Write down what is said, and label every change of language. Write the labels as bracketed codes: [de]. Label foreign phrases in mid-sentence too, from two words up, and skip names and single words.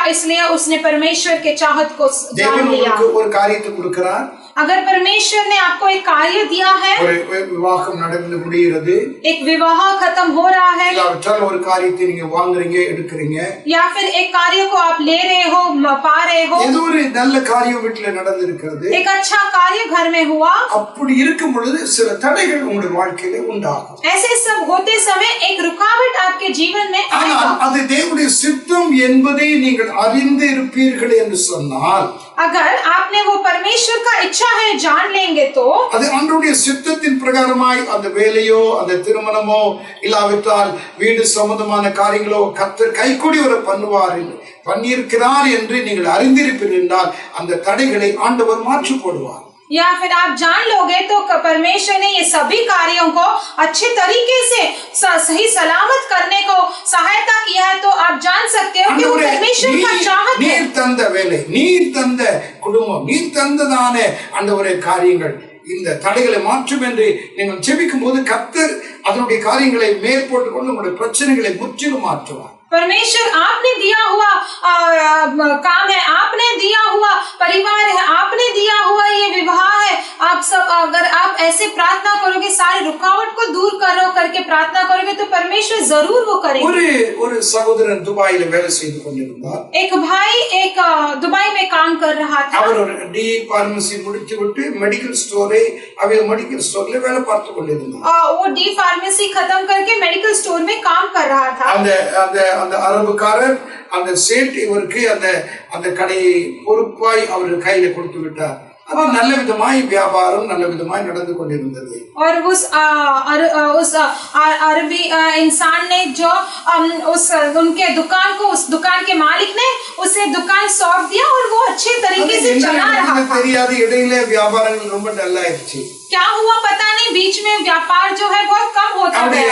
[hi] इसलिए उसने परमेश्वर के चाहत को जान लिया. [ta] ஒரு காரியத்தை கொடுக்கிறார். [hi] अगर परमेश्वर ने आपको एक कार्य दिया है, [ta] விவாகம் நடந்து முடிகிறது, [hi] एक विवाह खत्म हो रहा है, [ta] ஒரு காரியத்தை நீங்க வாங்குறீங்க எடுக்கிறீங்க, [hi] या फिर एक कार्य को आप ले रहे हो, पा रहे हो, [ta] ஏதோ ஒரு நல்ல காரியம் வீட்டில் நடந்திருக்கிறது, [hi] एक अच्छा कार्य घर में हुआ, [ta] அப்படி இருக்கும் பொழுது சில தடைகள் உங்களுடைய வாழ்க்கையில உண்டாகும். [hi] ऐसे सब होते समय एक रुकावट आपके जीवन में आएगा. [ta] அது தேவனுடைய சித்தம் என்பதை நீங்கள் அறிந்து இருப்பீர்கள் என்று சொன்னால், [hi] अगर आपने वो परमेश्वर का इच्छा है जान लेंगे तो [ta] அது ஆண்டவருடைய சித்தத்தின் பிரகாரமாய் அந்த வேலையோ அந்த திருமணமோ இல்லாவிட்டால் வீடு சம்பந்தமான காரியங்களோ கர்த்தர் கைகூடி வர பண்ணியிருக்கிறார் என்று நீங்கள் அறிந்திருப்பீர்கள் என்றால் அந்த தடைகளை ஆண்டவர் மாற்றி போடுவார். [hi] या फिर आप जान लोगे तो परमेश्वर ने ये सभी कार्यों को अच्छे तरीके से सही सलामत करने को सहायता किया है, तो आप जान सकते हो कि वो परमेश्वर का चाहत है। [ta] நீர் தந்த வேலை, நீர் தந்த குடும்பம், நீர் தந்ததான ஆண்டவரே காரியங்கள் இந்த தடைகளை மாற்றும் என்று நீங்கள் ஜெபிக்கும் போது கர்த்தர் அதனுடைய காரியங்களை மேற்போட்டு கொண்டு உங்களுடைய பிரச்சனைகளை முற்றிலும் மாற்றுவார். [hi] परमेश्वर आपने दिया हुआ काम है, आपने दिया हुआ परिवार है, आपने दिया हुआ ये विवाह है। आप सब अगर आप ऐसे प्रार्थना करोगे, सारी रुकावट को दूर करके प्रार्थना करोगे, तो परमेश्वर जरूर वो करेंगे। [ta] ஒரு சகோதரன் துபாயில வேலை செய்து கொண்டிருந்தார். [hi] एक भाई एक दुबई में काम कर रहा था। [ta] அவர் ஒரு டி பார்மசி முடித்து விட்டு [en] medical store medical store [ta] வேலை பார்த்து கொண்டிருந்தார். [hi] वो डी फार्मेसी खत्म करके [en] medical store [hi] में काम कर रहा था। [ta] அந்த அரபுக்காரர் அந்த சேட் இவருக்கு அந்த கடையை பொறுப்பாய் அவர் கையில கொடுத்து விட்டார். அது நல்ல விதமாய் வியாபாரம் நல்ல விதமாய் நடந்து கொண்டிருந்தது. [hi] और उस अरबी इंसान ने जो उनके दुकान को, उस दुकान के मालिक ने उसे दुकान सौंप दिया और वो अच्छे तरीके से चला रहा था। [ta] தெரியாது, இடையில வியாபாரங்கள் ரொம்ப டல் ஆயிடுச்சு. [hi] क्या हुआ पता नहीं, बीच में व्यापार जो है बहुत कम होता गया।